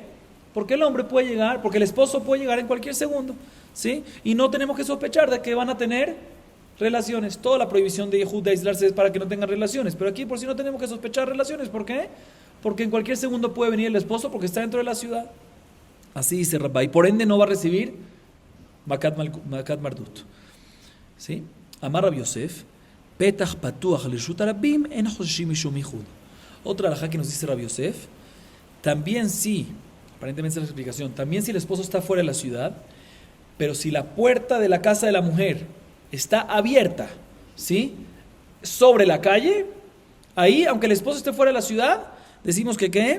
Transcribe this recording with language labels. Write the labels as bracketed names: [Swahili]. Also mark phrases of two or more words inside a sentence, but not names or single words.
[Spanish] Porque el hombre puede llegar, porque el esposo puede llegar en cualquier segundo, ¿sí? Y no tenemos que sospechar de que van a tener relaciones. Toda la prohibición de Ihud de aislarse es para que no tengan relaciones, pero aquí por si no tenemos que sospechar relaciones. ¿Por qué? Porque en cualquier segundo puede venir el esposo porque está dentro de la ciudad. Así dice Rabba, y por ende no va a recibir [Hebrew] מכת מרדות, [Spanish] ¿sí? [Hebrew] אמר רבי יוסף פתח פתוח לרשות הרבים אין חוששים משום ייחוד. [Spanish] Otra alajá que nos dice Rabbi Yosef, también sí, aparentemente es la explicación, también si el esposo está fuera de la ciudad, pero si la puerta de la casa de la mujer está abierta, ¿sí?, sobre la calle, ahí, aunque el esposo esté fuera de la ciudad, decimos que ¿qué?